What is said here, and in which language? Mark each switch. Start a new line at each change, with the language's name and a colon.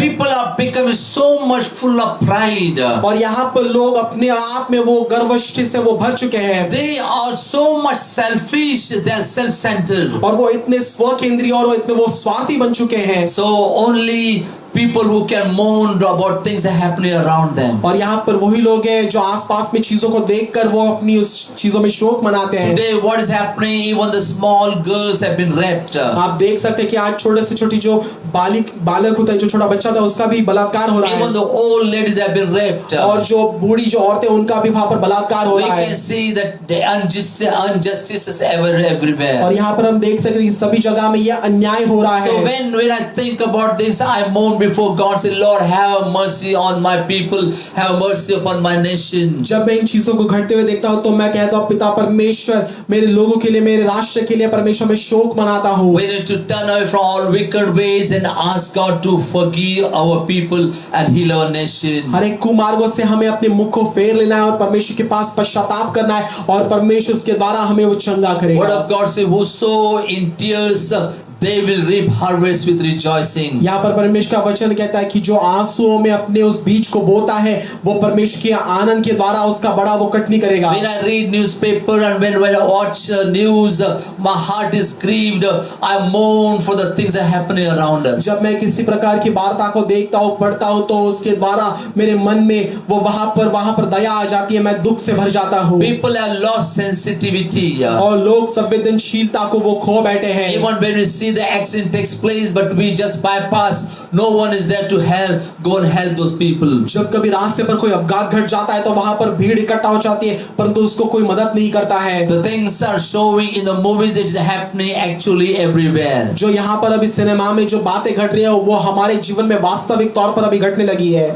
English: People are becoming so much full of pride.
Hindi: और यहाँ पर लोग अपने आप में वो गर्वष्टि से वो भर चुके हैं।
English: They are so much selfish. They are self-centered.
Hindi: और वो इतने स्व केंद्रीय और वो इतने वो स्वार्थी बन चुके हैं।
English: So only people who can mourn about things that are happening around them.
Hindi: और यहाँ पर वही लोग हैं जो आसपास में चीजों को देखकर वो अपनी उस चीजों में शोक मनाते हैं।
English: Today what is happening, even the small girls have been raped.
Hindi: आप देख सकते हैं कि आज छोटे से छोटी जो बालक होता है, जो छोटा बच्चा था, उसका भी बलात्कार हो रहा
English: Even
Hindi: है।
English: the old ladies have been raped.
Hindi: और जो बूढ़ी जो औरतें उनका भी वहाँ पर बलात्कार हो
English: We
Hindi: रहा
English: can
Hindi: है।
English: see that the injustice is everywhere.
Hindi: और यहाँ पर हम देख सकते हैं कि सभी जगह में ये अन्याय हो रहा
English: So
Hindi: है।
English: when I think about this, I mourn before God. Say, Lord, have mercy on my people. Have mercy upon my nation.
Hindi: जब मैं इन चीजों को घटते हुए देखता हूँ तो मैं कहता हूँ, पिता परमेश्वर, मेरे लोगों के लिए, मेरे राष्ट्र के लिए परमेश्वर में शोक मनाता हूँ।
English: We need to turn away from all wicked ways and ask God to forgive our people and heal our nation.
Hindi: हर एक कुमार्गों से हमें अपने मुख को फेर लेना है और परमेश्वर के पास पश्चाताप करना है, और परमेश्वर उसके द्वारा हमें वो चंगा
English: Word
Hindi: करेगा।
English: of God says, who sow in tears, they will reap harvest with rejoicing.
Hindi: यहाँ पर परमेश्वर का वचन कहता है कि जो आंसुओं में अपने उस बीज को बोता है, वो परमेश्वर के आनंद के द्वारा उसका बड़ा वो कटनी करेगा।
English: When I read newspaper and when I watch news, my heart is grieved. I mourn for the things that are happening around us.
Hindi: जब मैं किसी प्रकार की वार्ता को देखता हूँ, पढ़ता हूँ, तो उसके द्वारा मेरे मन में वो वहां पर दया आ जाती है, मैं दुख से भर जाता हूँ।
English: People have lost sensitivity.
Hindi: और लोग संवेदनशीलता को वो खो बैठे हैं।
English: Even when we see the accident takes place, but we just bypass. No one is there to help. Go and help those people.
Hindi: जब कभी रास्ते पर कोई अपघात घट जाता है तो वहां पर भीड़ इकट्ठा हो जाती है, परंतु उसको कोई मदद नहीं करता है।
English: The things are showing in the movies. It is happening actually everywhere.
Hindi: जो यहाँ पर अभी सिनेमा में जो बातें घट रही है वो हमारे जीवन में वास्तविक तौर पर अभी घटने लगी है।